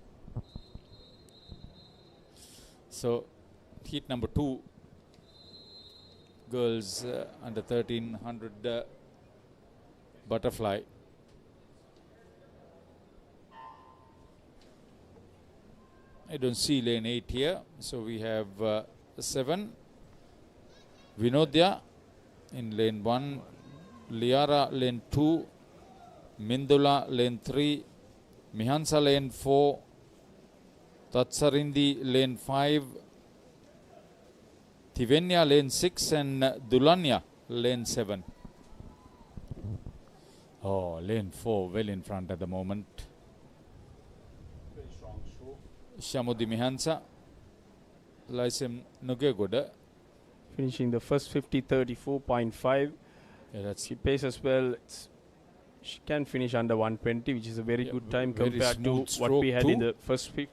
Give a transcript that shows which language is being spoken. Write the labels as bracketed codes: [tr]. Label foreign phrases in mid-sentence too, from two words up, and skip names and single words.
[en] So heat number 2, girls under 1300 butterfly. I don't see lane 8 here. So we have 7. Vinodya in lane 1. Liara lane 2. Mindula lane 3. Mihansa lane 4. Tatsarindi lane 5. Tivenya lane 6 and Dulanya lane 7. Oh, lane 4 well in front at the moment. Shamudi Mihansa, Lysem Nugegoda. Finishing the first 50, 34.5. Yeah, she paces well. She can finish under 120, which is a very good time compared to what we had in the first heat.